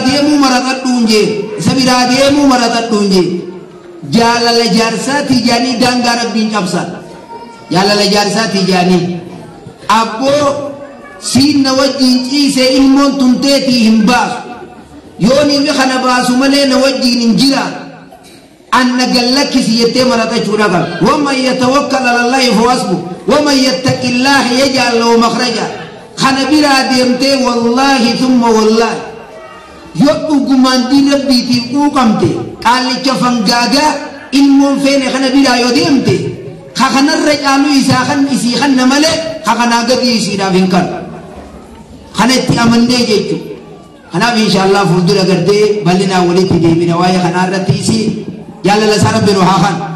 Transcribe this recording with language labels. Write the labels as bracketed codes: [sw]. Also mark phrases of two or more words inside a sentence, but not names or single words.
[om] deemuu maratadhuun jee isa biraa deemuu maratadhuun jee jaalala jaarsaati jaanii daangaa rabbiin cabsa jaalala jaarsaati jaanii abboo siin na wajjiin ciise ilmoon tunteetii hin baasu yoon ilmi kana baasu malee na wajjiin hin jiraan anna gallakkisi jettee maratachuudha qaba [ar] ومن يتوكل على الله فحسبه ومن يتق الله يجعل له مخرجا [om] kana biraa deemtee [ar] والله ثم والله [om] yoo dhugumaan diin rabbiitiin quuqamte qaallicha fangaagaa ilmoon feene kana biraa yoo deemte ka kanarra caalu isaa kan isii kanna malee ka kanaa gadi isiidhaaf hin kan kana itti amannee jechuudha kanaaf inshaallah fuuldura gartee bal'inaa walitti deebina waa'ee kanaa irratti isii jaalala isaa rabbi nu haa kan